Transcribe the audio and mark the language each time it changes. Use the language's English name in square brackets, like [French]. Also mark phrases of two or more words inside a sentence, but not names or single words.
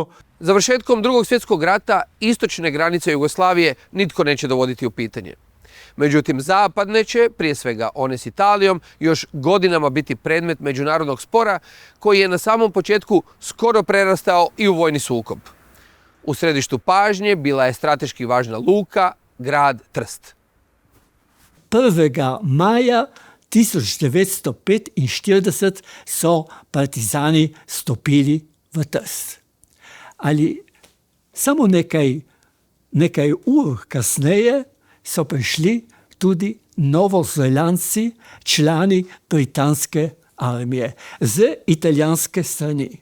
[Croatian] Završetkom Drugog svjetskog rata istočne granice Jugoslavije nitko neće dovoditi u pitanje. Međutim, zapadne će, prije svega one s Italijom, još godinama biti predmet međunarodnog spora koji je na samom početku skoro prerastao i u vojni sukob. U središtu pažnje bila je strateški važna luka, grad Trst. [Slovenian] 1. maja 1945 so partizani stopili v Trst. Ali samo nekaj ur kasneje so prišli tudi Novozelandci, člani britanske armije, z italijanske strani.